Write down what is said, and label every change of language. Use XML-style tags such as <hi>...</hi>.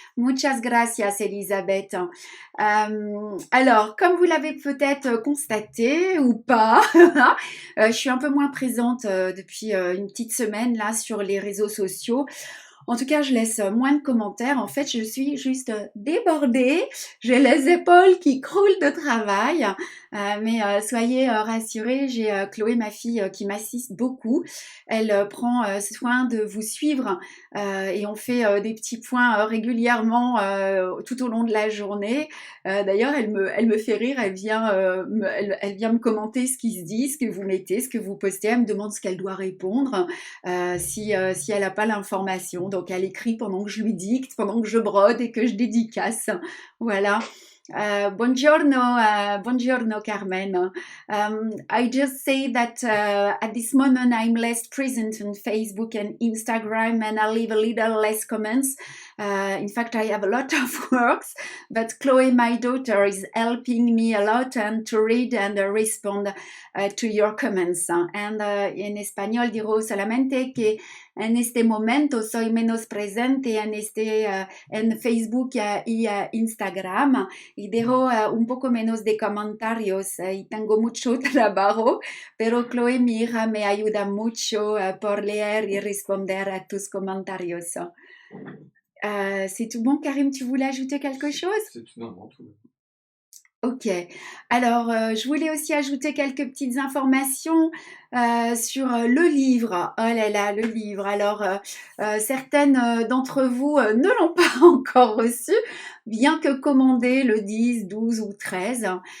<es>Muchas gracias, Elisabeth.</es> <fr>Alors, comme vous l'avez peut-être constaté ou pas, je suis un peu moins présente depuis une petite semaine là sur les réseaux sociaux. En tout cas, je laisse moins de commentaires. En fait, je suis juste débordée. J'ai les épaules qui croulent de travail. Mais soyez rassurés, j'ai Chloé, ma fille, qui m'assiste beaucoup. Elle prend soin de vous suivre et on fait des petits points régulièrement tout au long de la journée. D'ailleurs, elle me fait rire. Elle vient me commenter ce qui se dit, ce que vous mettez, ce que vous postez. Elle me demande ce qu'elle doit répondre si elle n'a pas l'information. Donc elle écrit pendant que je lui dicte, pendant que je brode et que je dédicace. Voilà.</fr> <it>Buongiorno,</it> <fr>Carmen.</fr> <en>I just say that at this moment I'm less present on Facebook and Instagram, and I leave a little less comments. In fact, I have a lot of works, but Chloe, my daughter, is helping me a lot and to read and respond to your comments. And</en> <es>en español digo solamente que en este momento soy menos presente en Facebook y Instagram y dejo un poco menos de comentarios y tengo mucho trabajo, pero Chloe, mi hija, me ayuda mucho por leer y responder a tus comentarios.</es> <fr>C'est tout bon, Karim, tu voulais ajouter quelque chose? C'est tout, non, non, tout. Ok. Alors, je voulais aussi ajouter quelques petites informations sur le livre. Oh là là, le livre. Alors, certaines d'entre vous ne l'ont pas encore reçu, bien que commandé le 10, 12 ou 13.</fr>